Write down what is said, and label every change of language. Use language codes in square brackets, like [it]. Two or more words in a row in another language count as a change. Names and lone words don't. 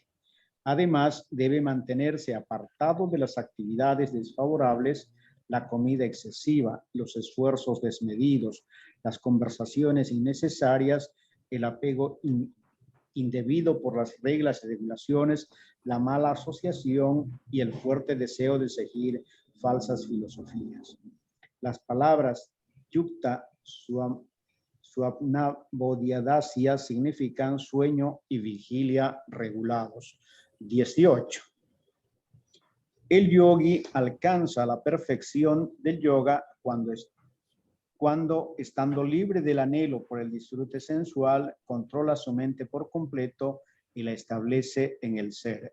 [es] Además, debe mantenerse apartado de las actividades desfavorables, la comida excesiva, los esfuerzos desmedidos, las conversaciones innecesarias, el apego indebido por las reglas y regulaciones, la mala asociación y el fuerte deseo de seguir falsas filosofías. Las palabras [sa] yukta swapna bodhyadasya [es] significan sueño y vigilia regulados. 18. El yogi alcanza la perfección del yoga cuando estando libre del anhelo por el disfrute sensual, controla su mente por completo y la establece en el ser.